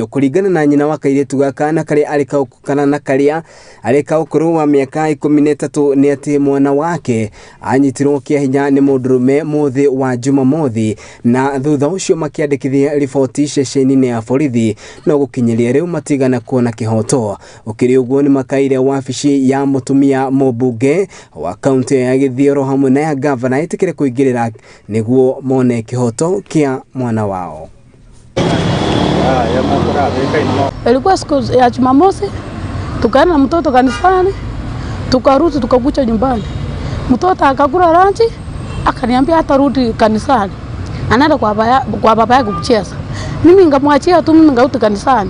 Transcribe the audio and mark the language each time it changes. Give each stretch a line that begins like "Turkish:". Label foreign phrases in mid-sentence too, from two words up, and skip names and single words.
Kikuyu: Kũringana na nyina wa kairĩtu gaka na karĩa arĩ ka ũkũrũ wa mĩaka 13 nĩ atĩ mwana wake anyitirwo kĩa hinya nĩ mũndũrũme mũthĩ wa Jumamothi, na thutha ũcio makĩandĩkithia riboti riboti ceceni-inĩ ya borithi no gũkinyeria rĩu matigana kuona kĩhoto. Ũkĩrĩ ũguo nĩ makaire wabici ya mũtumia mũmbunge wa kaunti ya Gĩthioro hamwe na ya gavana ĩtĩkĩre kũingĩrĩra nĩguo mone kĩhoto kĩa mwana wao.
Swahili: Ilikuwa siku ya Jumamosi, tukaenda na mtoto kanisani, tukarudi tukakuja nyumbani. Mtoto akakula lunch, akaniambia atarudi kanisani. Anaenda kwa baba yake kucheza. Mimi ningamwachia tu, mimi ngarudi kanisani.